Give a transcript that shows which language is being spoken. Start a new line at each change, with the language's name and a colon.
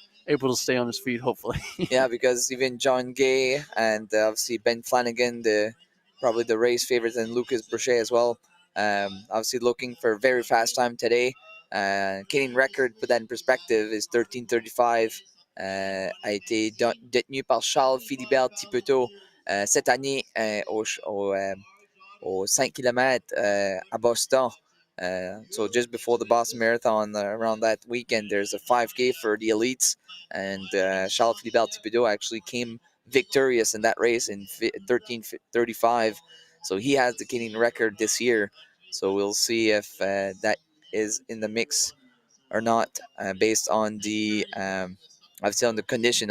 English: able to stay on his feet, hopefully. Yeah, because even John Gay and obviously Ben Flanagan, probably the race favorites, and Lucas Brochet as well. Obviously looking for a very fast time today. Canadian record, put that in perspective, is 13:35.
French: A été détenu par Charles Philibert Tipeto cette année au 5 km à Boston.
English: So just before the Boston Marathon, around that weekend, there's a 5K for the elites, and Charles Philibert Thibodeau actually came victorious in that race in 13:35. So he has the Canadian record this year. So we'll see if that is in the mix or not, based on the obviously on the condition.